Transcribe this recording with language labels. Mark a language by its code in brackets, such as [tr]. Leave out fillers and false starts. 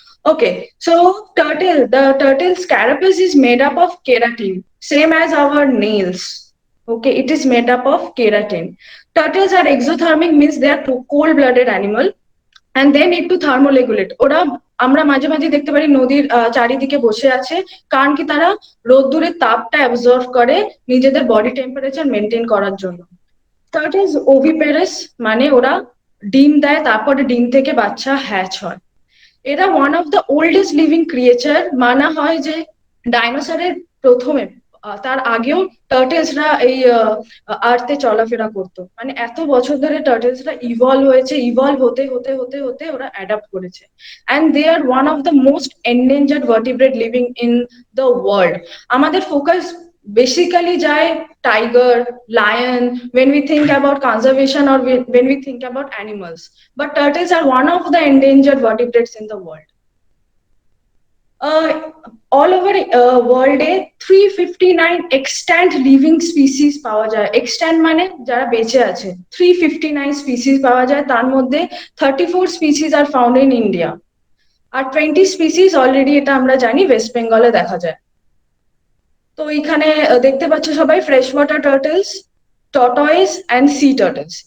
[en] Okay, so the turtle's carapace is made up of keratin, same as our nails. Okay, it is made up of keratin. Turtles are exothermic, means they are cold-blooded animal, and they need to thermoregulate. [bn] ওরা আমরা মাঝে মাঝে দেখতে পারি নদীর চারিদিকে বসে আছে, কারণ কি তারা রোদ্দুরের তাপটা অ্যাবজর্ব করে নিজেদের বডি টেম্পারেচার মেনটেন করার জন্য। টার্টলস ওভিপেরাস, মানে ওরা ডিম দেয়, তারপরে ডিম থেকে বাচ্চা হ্যাচ হয়। এরা [en] One of the oldest living creature. [bn] মানা হয় যে ডাইনোসরের প্রথমে, তার আগেও টার্টলসরা এই আর্থে চলাফেরা করতো। মানে এত বছর ধরে টার্টলসরা ইভলভ হয়েছে, ইভলভ হতে হতে হতে হতে ওরা অ্যাডাপ্ট করেছে। [en] And they are one of the most endangered vertebrate living in the world. [bn] আমাদের ফোকাস basically যায় [en] tiger, lion when we think about conservation or when we think about animals, but turtles are one of the endangered vertebrates in the world. All over world এ 359 extant living species [bn] পাওয়া যায়। extant মানে যারা বেঁচে আছে। 359 species পাওয়া যায়, তার মধ্যে 34 [en] species are found in India, [bn] আর 20 species already এটা আমরা জানি ওয়েস্ট বেঙ্গলে দেখা যায়। তো এখানে দেখতে পাচ্ছ সবাই fresh water turtles, টর্টয়েজ and C turtles.